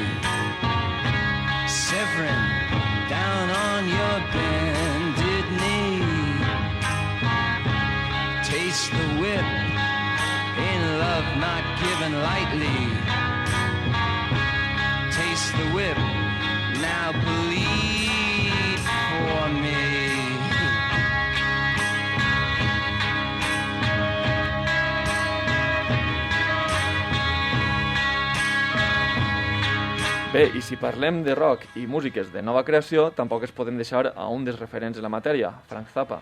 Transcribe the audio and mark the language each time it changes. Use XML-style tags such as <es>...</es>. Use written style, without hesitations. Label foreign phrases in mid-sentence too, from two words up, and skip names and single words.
<en>Severin, down on your bended knee. Taste the whip, in love not given lightly. Taste the whip, now bleed for me.</en> <ca>Bé, i si parlem de rock i músiques de nova creació, tampoc es podem deixar a un dels referents de la matèria, Frank Zappa.</ca>